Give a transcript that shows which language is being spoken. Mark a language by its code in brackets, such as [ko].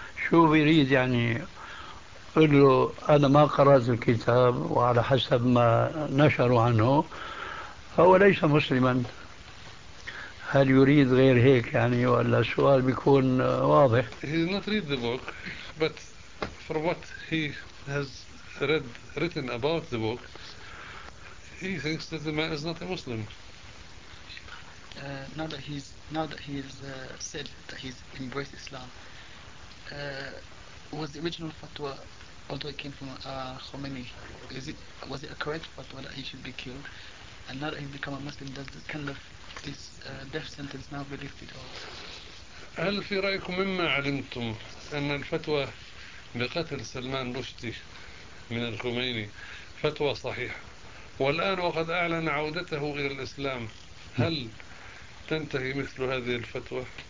[ar] شو بيريد يعني؟ قل له أنا ما قرأت الكتاب وعلى حسب ما نشروا عنه فهو ليس مسلما. هل يريد غير هيك يعني ولا السؤال بيكون واضح؟ [en] He did not read the book, but for what he has read written about the book, he thinks that the man is not a Muslim. Now that he's said that he's embraced Islam, was the original fatwa, although it came from Khomeini, was it a correct fatwa that he should be killed? And now that he's become a Muslim, does this kind of this death sentence now be lifted or? [ar] هل في رأيكم مما علمتم أن الفتوى بقتل سلمان رشدي من الخميني فتوى صحيحة، والآن وقد أعلن عودته إلى الإسلام، هل تنتهي مثل هذه الفتوى؟